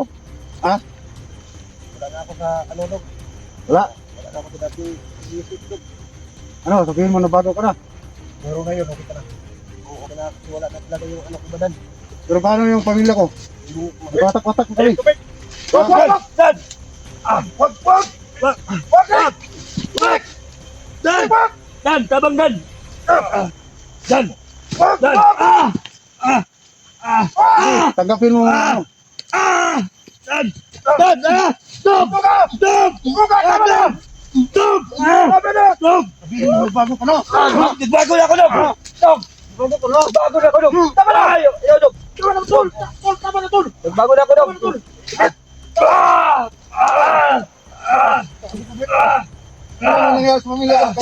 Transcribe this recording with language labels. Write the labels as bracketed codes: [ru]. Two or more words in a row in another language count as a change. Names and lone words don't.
[tl] Wala na ako sa ano, Dok. Wala. Wala na ako sa dating isip, Dok. Ano, sabihin mo na bago ka na. Meron na yun, okay ka na. Oo, okay na, wala na talaga yung anak ko ba, Dan. Pero paano yung pamilya ko? Watak-watak mo kami. Bert. Wag! Dan! Wag! Dan! Dan! Tabang Dan! Dan! Dan! Tanggapin mo ano. [en] Dan! Dan! Stop! Stop! Stop! Stop! Stop! [tl] Sabihin mo bago ka na. Nagbago na ako, Dok! Dok! Nagbago na ako, Dok! Tama na! Ayaw, Dok! Tama na, tol! Tol, tama na, tol! Nagbago na ako, Dok! Ano ang nangyayari sa pamilya ko?